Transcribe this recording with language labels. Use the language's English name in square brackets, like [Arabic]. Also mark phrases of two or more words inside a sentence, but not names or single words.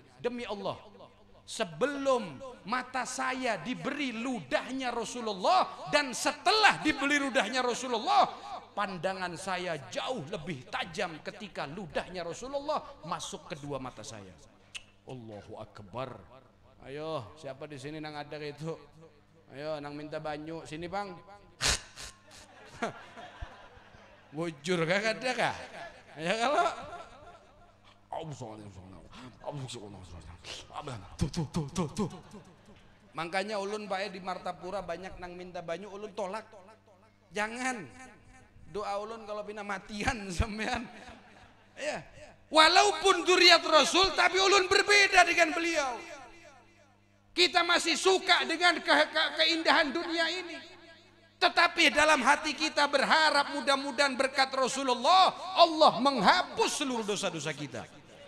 [Indonesian] Demi Allah, sebelum mata saya diberi ludahnya Rasulullah dan setelah diberi ludahnya Rasulullah, pandangan saya jauh lebih tajam ketika ludahnya Rasulullah masuk kedua mata saya. [Arabic] الله أكبر. [Banjar] Ayo, siapa di sini nang ada itu? Ayo, nang minta banyu sini Bang. Wujur kah ada kah? Ya kalau tuh. Makanya ulun Pak di Martapura banyak nang minta banyu, ulun tolak. Jangan. Doa ulun kalau pina matian sampean. Ya. Walaupun [Arabic] ذرية رسول [Banjar] tapi ulun berbeda dengan beliau. [Indonesian] Kita masih suka dengan keindahan dunia ini. Tetapi dalam hati kita berharap mudah-mudahan berkat Rasulullah Allah menghapus seluruh dosa-dosa kita.